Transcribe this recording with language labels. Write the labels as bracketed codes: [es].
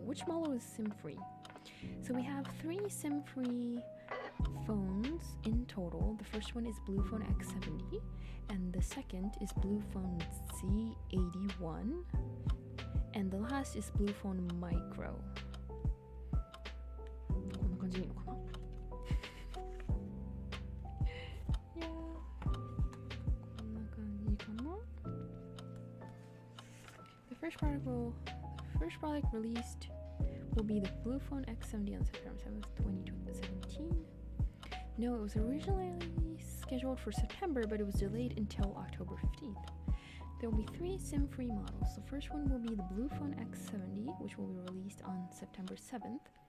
[en] Which model is SIM-free? So we have 3 SIM-free phones in total. The first one is Blue Phone X70, and the second is Blue Phone Z81, and the last is Blue Phone Micro. [ja] こんな感じでいいのかな？いやー、こんな感じかな。 [en] The first product released will be the Blue Phone X70 on September 7th, 2017. No, it was originally scheduled for September, but it was delayed until October 15th. There will be 3 SIM-free models. The first one will be the Blue Phone X70, which will be released on September 7th.